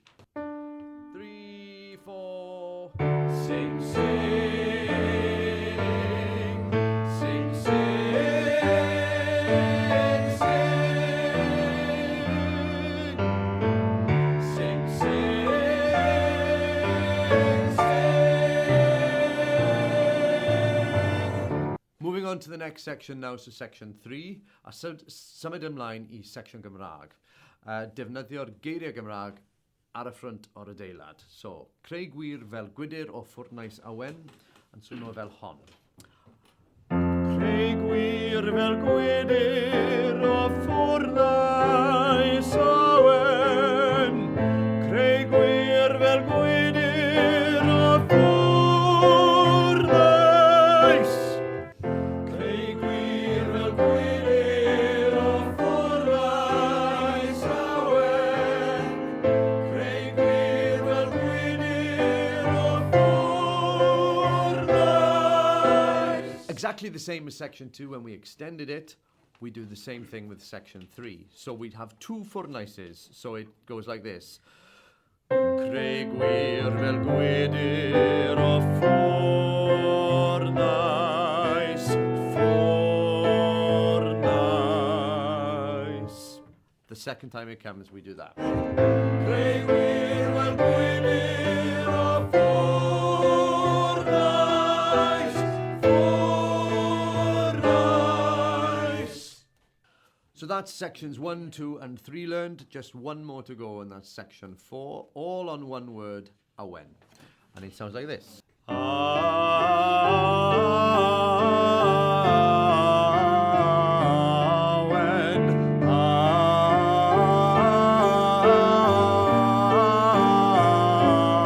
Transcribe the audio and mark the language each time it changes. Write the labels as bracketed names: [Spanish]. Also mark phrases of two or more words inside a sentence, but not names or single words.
[English] 3, 4, sing, sing, sing, sing, sing, sing, sing. Moving on to the next section now, so section 3, [Welsh] a symud ymlaen I section Gymraeg. Defnyddio'r geiriau Gymraeg ar y ffrynt o'r adeilad. So, creu gwir fel gwydyr o ffwrnais awen, yn swno fel hon. Creu gwir fel gwydyr o ffwrnais awen. Creu gwir fel gwydyr o ffwrnais. Creu gwir fel gwydyr o ffwrnais awen. [English] Exactly the same as section 2. When we extended it, we do the same thing with section 3. So we'd have 2 ffwrnaises. So it goes like this. [Welsh] Creu gwir fel gwydyr o ffwrnais, ffwrnais. [English] The second time it comes, we do that. [Welsh] Creu gwir fel gwydyr o ffwrnais, ffwrnais. [English] So that's sections 1, 2, and 3 learned. Just one more to go, and that's section 4, all on one word, awen. And it sounds like this. Awen, awen.